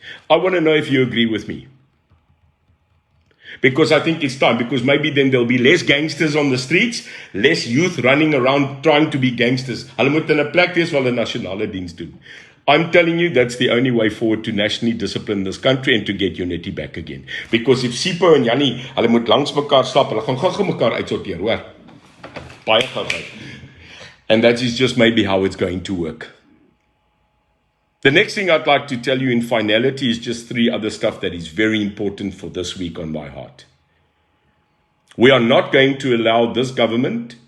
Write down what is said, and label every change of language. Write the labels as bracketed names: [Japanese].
[English] I want to know if you agree with me. Because I think it's time, because maybe then there'll be less gangsters on the streets, less youth running around trying to be gangsters. [Afrikaans] Hulle moet in 'n plek wees waar hulle nasionale diens doen. [English] I'm telling you, that's the only way forward to nationally discipline this country and to get unity back again. Because if [Afrikaans] Sipho en Jannie, hulle moet langs mekaar stap, hulle gaan gou mekaar uitsorteer, hoor. Baie gou. [English] And that is just maybe how it's going to work. The next thing I'd like to tell you in finality is just 3 other stuff that is very important for this week on my heart. We are not going to allow this government